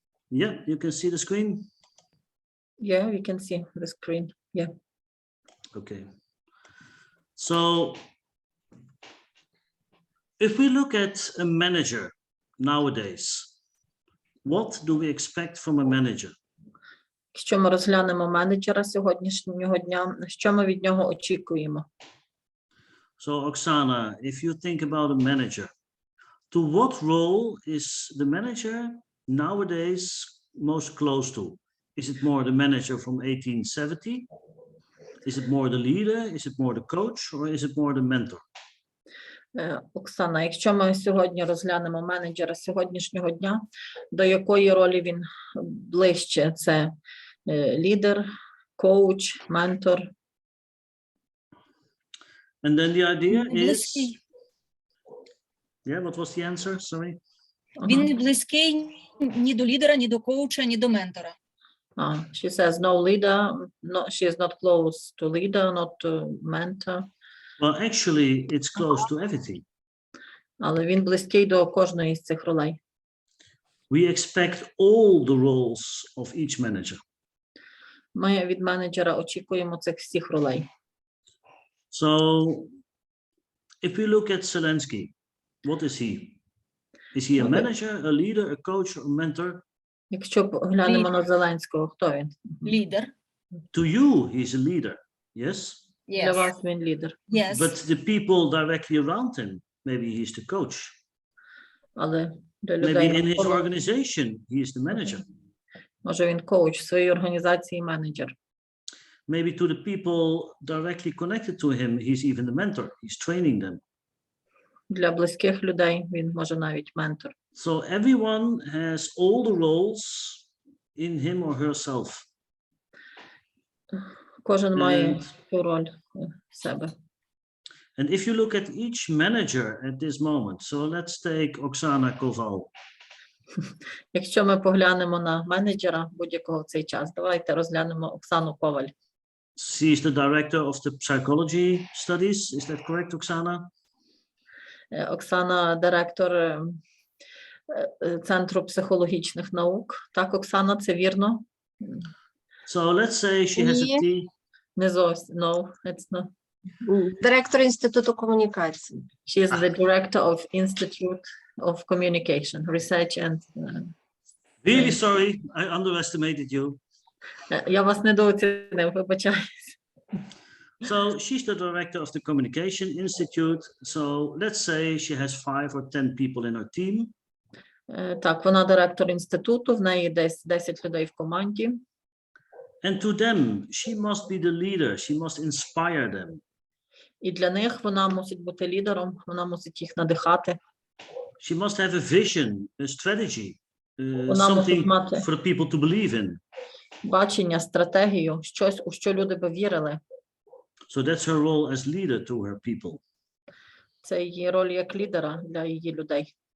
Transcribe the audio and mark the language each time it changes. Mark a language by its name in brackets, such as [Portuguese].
[English] Yeah, you can see the screen. Yeah, we can see the screen. Yeah. Okay. So if we look at a manager nowadays, what do we expect from a manager? [Ukrainian] Якщо ми розглянемо менеджера сьогоднішнього дня, що ми від нього очікуємо? [English] So Oksana, if you think about a manager, to what role is the manager nowadays most close to? Is it more the manager from 1870? Is it more the leader? Is it more the coach? Or is it more the mentor? [Ukrainian] Оксана, якщо ми сьогодні розглянемо менеджера сьогоднішнього дня, до якої ролі він ближче? Це лідер, коуч, ментор? [English] And then the idea is... Yeah, what was the answer? Sorry. [Ukrainian] Він не близький ні до лідера, ні до коуча, ні до ментора. [English] She says no leader, no, she is not close to leader, not to mentor. Well, actually, it's close to everything. [Ukrainian] Але він близький до кожної з цих ролей. [English] We expect all the roles of each manager. [Ukrainian] Ми від менеджера очікуємо цих всіх ролей. [English] So, if we look at Zelensky, what is he? Is he a manager, a leader, a coach, or a mentor? [Ukrainian] Якщо глянемо на Зеленського, хто він? Лідер. [English] To you, he's a leader, yes? [Ukrainian] Для вас він лідер. [English] Yes. But the people directly around him, maybe he's the coach. [Ukrainian] Але для [English] Maybe [Ukrainian] людей [English] in his [Ukrainian] навколо, [English] organization, he is the manager. [Ukrainian] може він коуч в своїй організації, менеджер. [English] Maybe to the people directly connected to him, he's even the mentor. He's training them. [Ukrainian] Для близьких людей він може навіть ментор. [English] So everyone has all the roles in him or herself. [Ukrainian] Кожен має цю роль в себе. [English] And if you look at each manager at this moment, so let's take Oksana Koval. [Ukrainian] Якщо ми поглянемо на менеджера будь-якого в цей час, давайте розглянемо Оксану Коваль. [English] She's the director of the psychology studies. Is that correct, Oksana? [Ukrainian] Оксана – директор Центру психологічних наук. Так, Оксана, це вірно? [English] So let's say she has a team. [Ukrainian] Не зовсім. [English] No, it's not. [Ukrainian] Директор Інституту комунікації. [English] She is the director of Institute of Communication, Research and... Really sorry, I underestimated you. [Ukrainian] Я вас недооцінив, вибачаюсь. [English] So she's the director of the Communication Institute. So let's say she has 5 or 10 people in her team. [Ukrainian] Так, вона директор інституту, в неї десь 10 людей в команді. [English] And to them, she must be the leader. She must inspire them. [Ukrainian] І для них вона мусить бути лідером, вона мусить їх надихати. [English] She must have a vision, a strategy, [Ukrainian] Вона мусить [English] something [Ukrainian] мати [English] for the people to believe in. [Ukrainian] бачення, стратегію, щось, у що люди би вірили. [English] So that's her role as leader to her people. [Ukrainian] Це її роль як лідера для її людей.